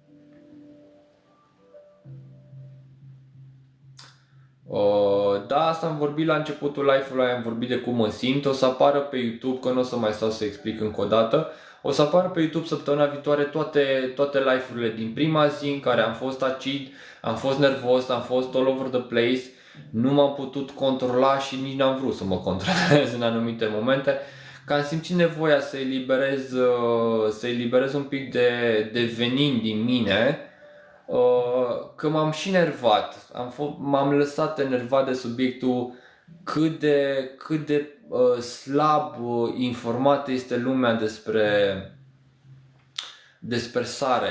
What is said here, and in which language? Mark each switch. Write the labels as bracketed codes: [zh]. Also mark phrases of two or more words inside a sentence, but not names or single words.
[ro] Da, asta am vorbit la începutul live-ului, am vorbit de cum mă simt, o să apară pe YouTube, că nu o să mai stau să explic încă o dată. O să apară pe YouTube săptămâna viitoare toate live-urile din prima zi în care am fost acid, am fost nervos, am fost [en] all over the place, [ro] nu m-am putut controla și nici n-am vrut să mă controlez în anumite momente, că am simțit nevoia să eliberez un pic de venin din mine, că m-am și enervat, m-am lăsat enervat de subiectul cât de slab informată este lumea despre sare.